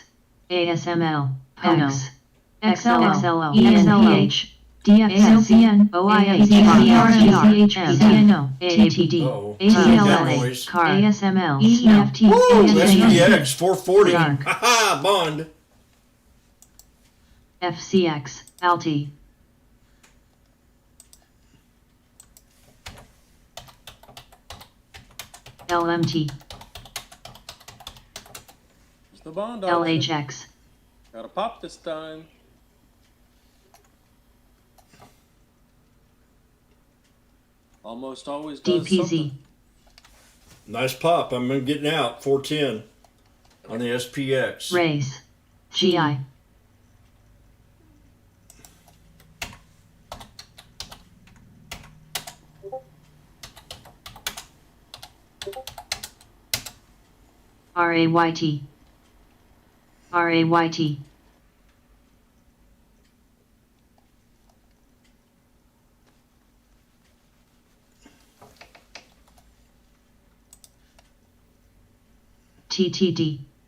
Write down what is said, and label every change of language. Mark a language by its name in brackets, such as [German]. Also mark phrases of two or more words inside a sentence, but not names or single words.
[English] ASML. PONOS. XLO. ENPH. DFCN. OIH. CNO. AAPD. Uh-oh. ACLA. CAR. ASML. EFT. Woo! SPX 440. Dark. Haha, Bond. FCX. ALTI. LMT. It's the bond option. LHX. Gotta pop this time. Almost always does DPZ. something. Nice pop. I'm getting out 410 on the SPX. Race. GI. RAYT. RAYT. TTD.